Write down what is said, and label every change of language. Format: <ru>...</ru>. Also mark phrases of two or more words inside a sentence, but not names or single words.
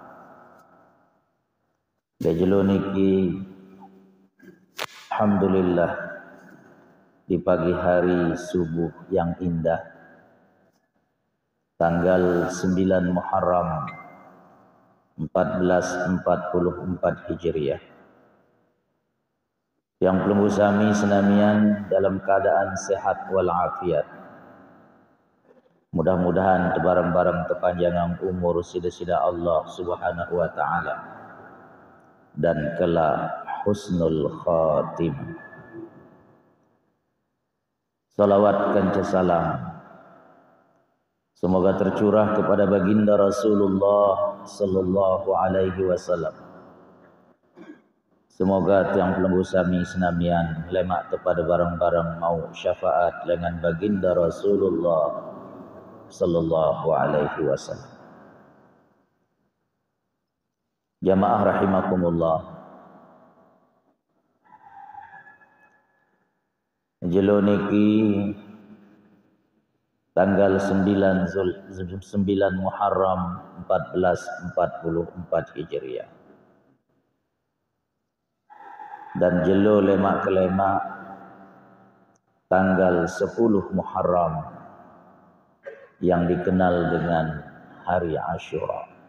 <id>Dejelo niki alhamdulillah di pagi hari subuh yang indah tanggal 9 Muharram 1444 Hijriah, yang pelumbu sami senamian dalam keadaan sehat walafiat. Mudah-mudahan tebareng-bareng tepanjangan umur sida-sida</id> <ar>الله سبحانه وتعالى</ar> <id>dan kelak</id> <ar>حسن الخاتمة.</ar> <id>Salawat kanca salam semoga tercurah kepada baginda Rasulullah</id> <ar>صلى الله عليه وسلم.</ar> <id>Semoga tiang pelenggu sami senamian lemak kepada barang-barang mau syafaat dengan baginda Rasulullah</id> <ar>صلى الله عليه وسلم. جماعة رحمكم الله.</ar> <sas>Jelo niki tanggal 9 Muharram 1444 Hijriah.</sas> <id>Dan jelo lemak kelemak tanggal 10 Muharram yang dikenal dengan Hari Asyura.</id>